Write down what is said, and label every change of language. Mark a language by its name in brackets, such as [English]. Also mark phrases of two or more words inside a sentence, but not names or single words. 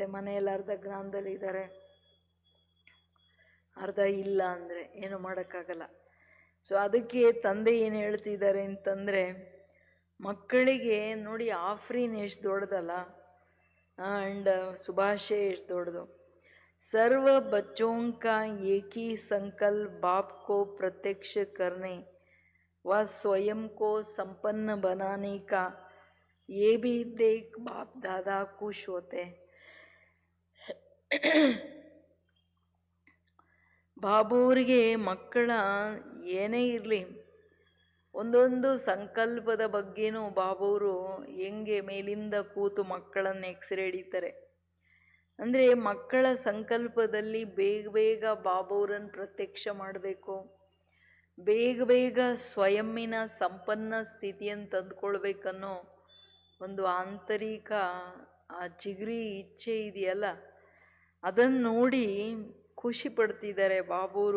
[Kannada] ಮನೆಯಲ್ಲಿ ಅರ್ಧ ಜ್ಞಾನದಲ್ಲಿದ್ದಾರೆ, ಅರ್ಧ ಇಲ್ಲ ಅಂದರೆ ಏನು ಮಾಡೋಕ್ಕಾಗಲ್ಲ. ಸೊ ಅದಕ್ಕೆ ತಂದೆ ಏನು ಹೇಳ್ತಿದ್ದಾರೆ ಅಂತಂದರೆ, ಮಕ್ಕಳಿಗೆ ನೋಡಿ ಆಫ್ರೀನ್ ಎಷ್ಟು ದೊಡ್ಡದಲ್ಲ, ಆ್ಯಂಡ್ ಶುಭಾಶಯ ಎಷ್ಟು ದೊಡ್ಡದು. [Hindi] सर्व बच्चों का एक ही संकल्प बाप को प्रत्यक्ष करने व स्वयं को संपन्न बनाने का, ये भी देख बाप दादा खुश होते हैं. [Kannada] ಬಾಬೂರಿಗೆ ಮಕ್ಕಳ ಏನೇ ಇರಲಿ ಒಂದೊಂದು ಸಂಕಲ್ಪದ ಬಗ್ಗೆನೂ ಬಾಬೂರು ಹೆಂಗೆ ಮೇಲಿಂದ ಕೂತು ಮಕ್ಕಳನ್ನು ಎಕ್ಸ್ರೇ ಹಿಡಿತಾರೆ. ಅಂದರೆ ಮಕ್ಕಳ ಸಂಕಲ್ಪದಲ್ಲಿ ಬೇಗ ಬೇಗ ಬಾಬೂರನ್ನು ಪ್ರತ್ಯಕ್ಷ ಮಾಡಬೇಕು, ಬೇಗ ಬೇಗ ಸ್ವಯಂನ ಸಂಪನ್ನ ಸ್ಥಿತಿಯನ್ನು ತಂದುಕೊಳ್ಬೇಕನ್ನೋ ಒಂದು ಆಂತರಿಕ ಆ ಜಿಗ್ರಿ ಇಚ್ಛೆ ಇದೆಯಲ್ಲ, ಅದನ್ನು ನೋಡಿ ಖುಷಿ ಪಡ್ತಿದ್ದಾರೆ ಬಾಬೂರು.